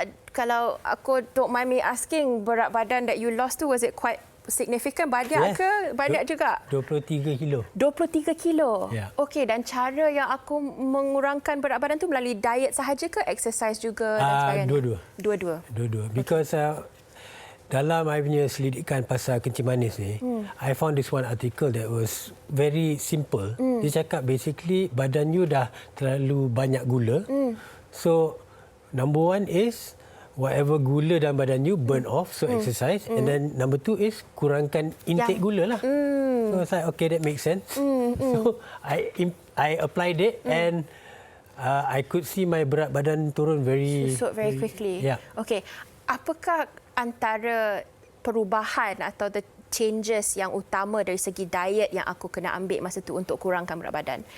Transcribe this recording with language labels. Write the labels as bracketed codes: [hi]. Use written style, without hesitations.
[ms] Kalau aku [en] don't mind me asking, [ms] berat badan [en] that you lost tu, was it quite significant? [ms] Banyak ke? Banyak juga? 23 kilo. 23 kilo? [en] Yeah. [ms] Okey, dan cara yang aku mengurangkan berat badan tu melalui diet sahaja ke exercise juga dan sebagainya? Dua-dua. [en] Because [ms] dalam [en] I [ms] punya selidikan pasal kencing manis ni, [en] I found this one article that was very simple. [ms] Dia cakap [en] basically [ms] badan you dah terlalu banyak gula. [en] So number one is whatever [ms] gula dalam badan [en] you burn off, so exercise. And then number two is [ms] kurangkan [en] intake [ms] gula lah. [en] So I was like, okay, that makes sense. So I applied it and I could see my [ms] berat badan [en] turun very quickly. Yeah. [ms] Okay, apakah antara perubahan atau [en] the changes [ms] yang utama dari segi diet yang aku kena ambil masa tu untuk kurangkan berat badan?